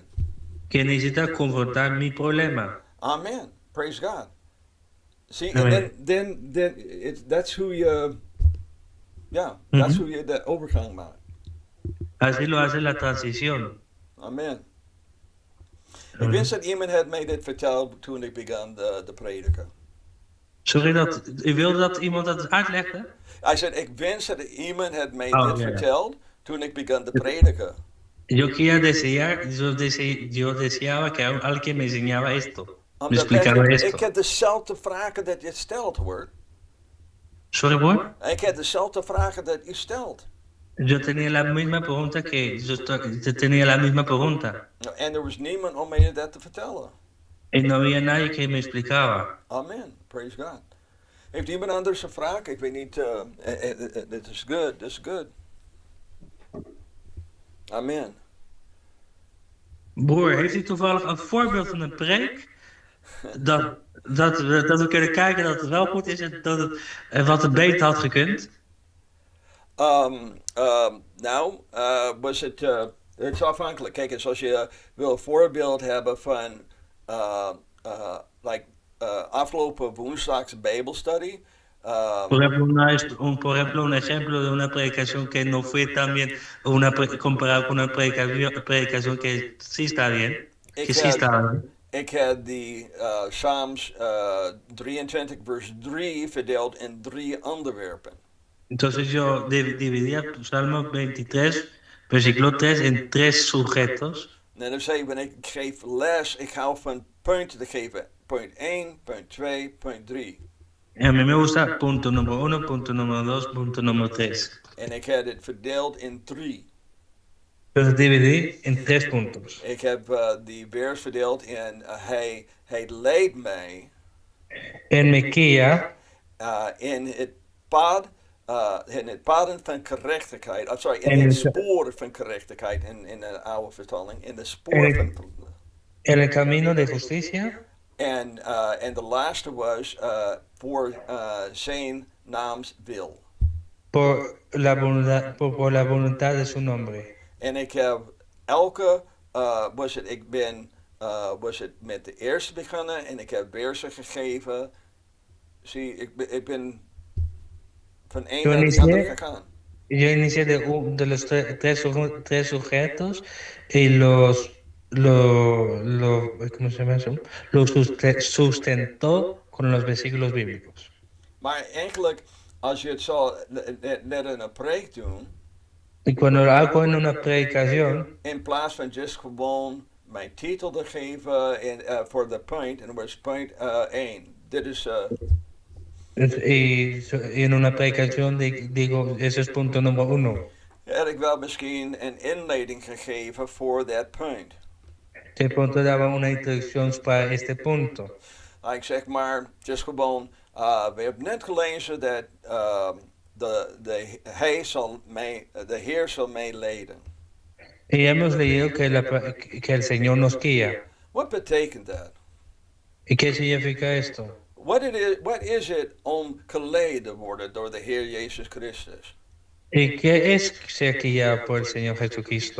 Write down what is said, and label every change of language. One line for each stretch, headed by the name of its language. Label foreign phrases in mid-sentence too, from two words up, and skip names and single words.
Spanish: Que necesita confrontar mi problema.
English: Amen. Praise God. See, and then that's
Dutch: hoe je,
English: that's
Dutch: hoe je de overgang maakt.
Spanish: Así lo hace la transición. Amen.
Dutch: Ik wens dat iemand had mij dit verteld toen ik begon de prediken. Sorry, u wilde dat iemand dat uitlegde? Hij zei, ik wens dat iemand had mij dit verteld toen ik begon te prediken.
Spanish: Yo deseaba que alguien me enseñaba esto. Me explicaba Patrick, esto.
Dutch: ik heb dezelfde vragen dat je stelt, hoor.
English: Sorry, boy.
Dutch: Ik heb dezelfde vragen dat u stelt.
Spanish: Yo tenía la misma pregunta que yo tenía la misma pregunta.
Dutch: En er was niemand om mij dat te vertellen.
Spanish: Y no había nadie que me explicaba.
English: Amen. Praise God.
Dutch: Heeft iemand anders een vraag? Ik weet niet. Dit is good.
English: This is good.
Dutch: Amen. Broer, heeft u toevallig een voorbeeld van een preek? Dat we kunnen kijken dat het wel goed is en dat het wat het beter had gekund? Nou, was het. Het is afhankelijk. Kijk eens, als je wil een voorbeeld hebben van. Afgelopen woensdags Bijbelstudie.
Spanish: Por ejemplo, un ejemplo de una predicación que no fue tan bien, comparado con una predicación que sí está bien, que sí estaba bien.
Dutch: Ik heb die Psalms 23 vers 3 verdeeld in 3 onderwerpen.
Spanish: Entonces yo dividía Salmo 23, versículo 3, en 3 sujetos.
Dutch: En dan zei ik, wanneer ik geef les, ik hou van punten te geven. Punt 1, punt 2, punt 3.
Spanish: Y a mí me gusta punto número 1, punto número 2, punto número 3.
Dutch: En ik heb het verdeeld in 3.
Spanish: Entonces dividí en 3 puntos.
Dutch: Ik heb die vers verdeeld in hij leidt mij
Spanish: En me guía
Dutch: in het pad, in het paden van gerechtigheid. Sorry, in
Spanish: En
Dutch: het het- spoor van gerechtigheid in de oude vertaling. In de spoor van.
Spanish: en el camino de justicia
Dutch: En de laatste was voor zijn naams wil.
Spanish: por la voluntad de su nombre.
Dutch: En ik heb elke, was het met de eerste begonnen en ik heb versen gegeven. Zie, ik ben van één
Spanish: Yo
Dutch: naar de
Spanish: inicié-
Dutch: andere gegaan.
Spanish: Yo inicié de los tres sujetos y ¿cómo se llama eso? Los sustentó con los versículos bíblicos.
Dutch: Maar eigenlijk, als je het zo net in een preek doen,
Spanish: Y cuando lo hago en una predicación,
Dutch: in plaats van just gewoon mijn titel te geven voor de punt, en dat was punt 1. Dit is,
Spanish: y en una predicación digo, ese es punto número 1.
Dutch: had ik wel misschien een inleiding gegeven voor dat punt.
Spanish: Este punto daba una introducción para este punto.
Dutch: Ik zeg maar, just gewoon, we hebben net gelezen dat de Heer zal mij leiden.
Spanish: Y hemos leído que el Señor nos guía.
Dutch: Wat betekent dat?
Spanish: ¿Y qué significa esto?
Dutch: Wat is het om geleid te worden door de Heer Jezus Christus?
Spanish: ¿Y qué es ser guiado por el Señor Jesucristo?